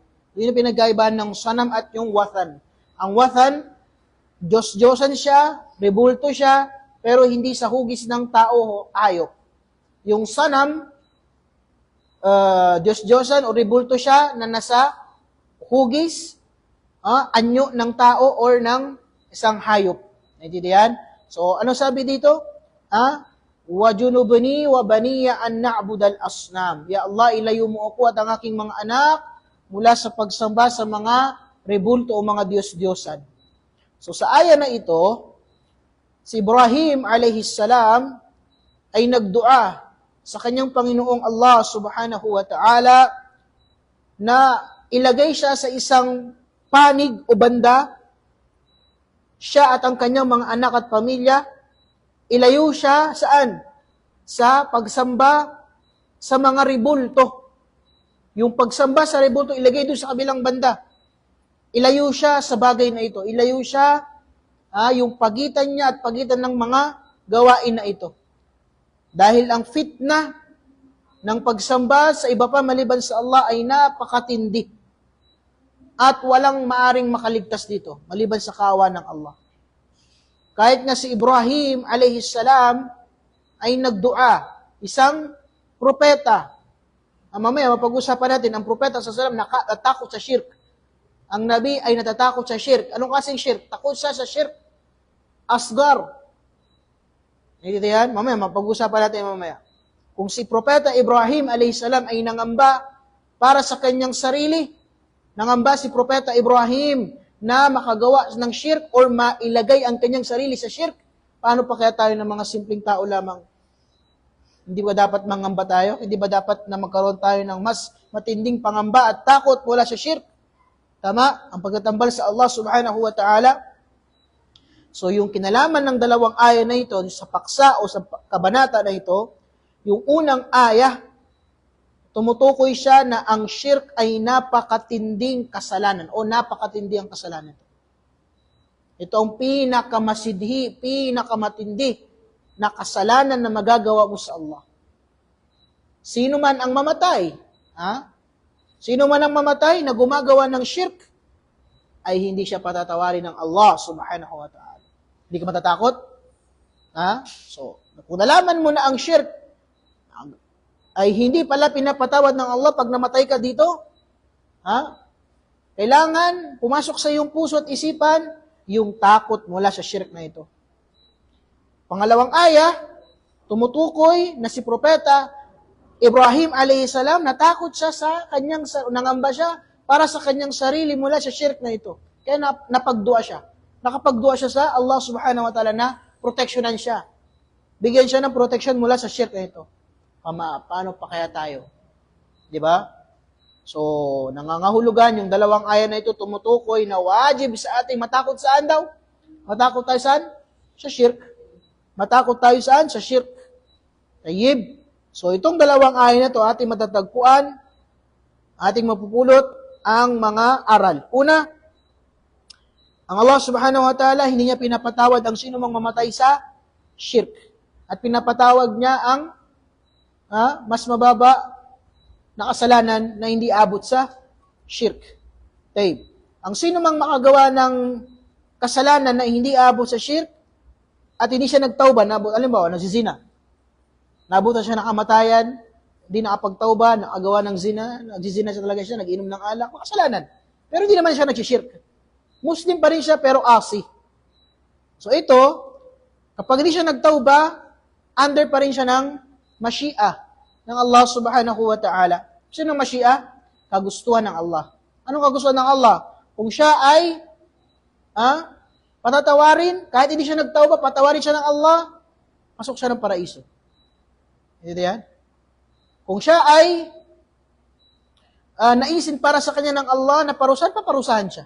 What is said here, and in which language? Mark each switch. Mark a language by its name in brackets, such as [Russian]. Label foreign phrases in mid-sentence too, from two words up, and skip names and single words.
[Filipino] Yun yung pinagkaibahan ng sanam at yung wathan. Ang wathan, Diyos-Diyosan siya, rebulto siya, pero hindi sa hugis ng tao o hayop. Yung sanam, Diyos-Diyosan o rebulto siya na nasa hugis, anyo ng tao or ng isang hayop. Naintindihan? So, ano sabi dito? [Arabic] وَجُنُبْنِي وَبَنِيَ أَنْ نَعْبُدَ الْأَصْنَامِ Ya Allah, [Filipino] ilayo mo ako at ang aking mga anak mula sa pagsamba sa mga rebulto o mga Diyos-Diyosan. So, sa aya na ito, si Ibrahim [Arabic] عليه السلام [Filipino] ay nagdua sa kanyang Panginoong Allah [Arabic] سبحانه وتعالى [Filipino] na ilagay siya sa isang panig o banda, siya at ang kanyang mga anak at pamilya, ilayo siya saan? Sa pagsamba sa mga rebulto. Yung pagsamba sa rebulto, ilagay doon sa kabilang banda. Ilayo siya sa bagay na ito. Ilayo siya, yung pagitan niya at pagitan ng mga gawain na ito. Dahil ang fitna ng pagsamba sa iba pa maliban sa Allah ay napakatindi. At walang maaring makaligtas dito, maliban sa kawa ng Allah. Kahit nga si Ibrahim [Arabic] عليه السلام [Filipino] ay nagdua, isang propeta. Mamaya mapag-usapan natin, ang propeta sa salam natatakot sa shirk. Ang nabi ay natatakot sa shirk. Anong kasing shirk? Takot siya sa [Arabic] شرك أصغر. [Filipino] Hindi yan? Mamaya mapag-usapan natin mamaya. Kung si propeta Ibrahim [Arabic] عليه السلام [Filipino] ay nangamba para sa kanyang sarili, nangamba si Propeta Ibrahim na makagawa ng shirk or mailagay ang kanyang sarili sa shirk, Paano pa kaya tayo ng mga simpleng tao lamang? Hindi ba dapat mangamba tayo? Hindi ba dapat na magkaroon tayo ng mas matinding pangamba at takot mula sa shirk? Tama? Ang pagtatambal sa Allah [Arabic] سبحانه وتعالى. [Filipino] So yung kinalaman ng dalawang aya na ito, sa paksa o sa kabanata na ito, yung unang aya, tumutukoy siya na ang shirk ay napakatinding kasalanan o napakatindi ang kasalanan. Ito ang pinakamasidhi, pinakamatindi na kasalanan na magagawa mo sa Allah. Sino man ang mamatay, sino man ang mamatay na gumagawa ng shirk, ay hindi siya patatawarin ng Allah [Arabic] سبحانه وتعالى. [Filipino] Hindi ka matatakot? So, kung nalaman mo na ang shirk ay hindi pala pinapatawad ng Allah pag namatay ka dito, kailangan pumasok sa iyong puso at isipan yung takot mula sa shirk na ito. Pangalawang aya, tumutukoy na si Propeta Ibrahim a.s. natakot siya sa kanyang, nangamba siya para sa kanyang sarili mula sa shirk na ito. Kaya napagdua siya. Nakapagdua siya sa Allah [Arabic] سبحانه وتعالى [Filipino] na proteksyonan siya. Bigyan siya ng proteksyon mula sa shirk na ito. Paano pa kaya tayo? Di ba? So, nangangahulugan yung dalawang aya na ito tumutukoy na wajib sa ating matakot saan daw? Matakot tayo saan? Sa shirk. Matakot tayo saan? Sa shirk. Tayyib. So, itong dalawang aya na ito, ating matatagpuan, ating mapupulot ang mga aral. Una, ang Allah [Arabic] سبحانه وتعالى, [Filipino] hindi niya pinapatawad ang sino mang mamatay sa shirk. At pinapatawad niya ang mas mababa na kasalanan na hindi abot sa shirk. Tayyib. Ang sino mang makagawa ng kasalanan na hindi abot sa shirk, at hindi siya nagtauba, alimbawa, nagsizina. Nabutan siya ng kamatayan, hindi nakapagtauba, nakagawa ng zina, nagsizina siya talaga siya, nag-inom ng alak, makasalanan. Pero hindi naman siya nagsishirk. Muslim pa rin siya, pero asi. So ito, kapag hindi siya nagtauba, under pa rin siya ng mashi'a ng Allah [Arabic] سبحانه وتعالى. [Filipino] Sino ang mashi'a? Kagustuhan ng Allah. Anong kagustuhan ng Allah? Kung siya ay patatawarin, kahit hindi siya nagtauba, patawarin siya ng Allah, pasok siya ng paraiso. Hindi yan? Kung siya ay naisin para sa kanya ng Allah na parusahan, paparusahan siya.